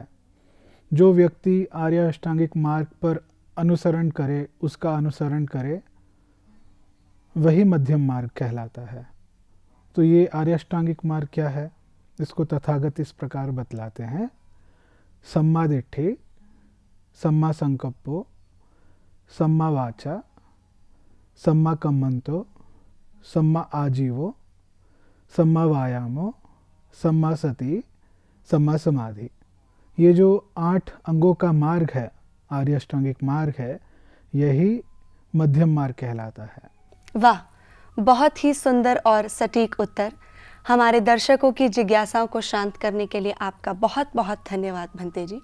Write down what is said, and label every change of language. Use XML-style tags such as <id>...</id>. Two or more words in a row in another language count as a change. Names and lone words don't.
<hi>जो व्यक्ति आर्य अष्टांगिक मार्ग पर अनुसरण करे, उसका अनुसरण करे, वही मध्यम मार्ग कहलाता है। तो ये आर्य अष्टांगिक मार्ग क्या है, इसको तथागत इस प्रकार बतलाते हैं।</hi> <pi>सम्मा दिट्ठि, सम्मा संकप्पो, सम्मा वाचा, सम्मा कम्मंतो, सम्मा आजीवो, सम्मा वायामो, सम्मा सति, सम्मा समाधि।</pi> <hi>ये जो 8 अंगों का मार्ग है, आर्य अष्टांगिक मार्ग है, यही मध्यम मार्ग कहलाता है। वाह, बहुत ही सुंदर और सटीक उत्तर। हमारे दर्शकों की जिज्ञासाओं को शांत करने के लिए आपका बहुत बहुत धन्यवाद भंते जी।</hi>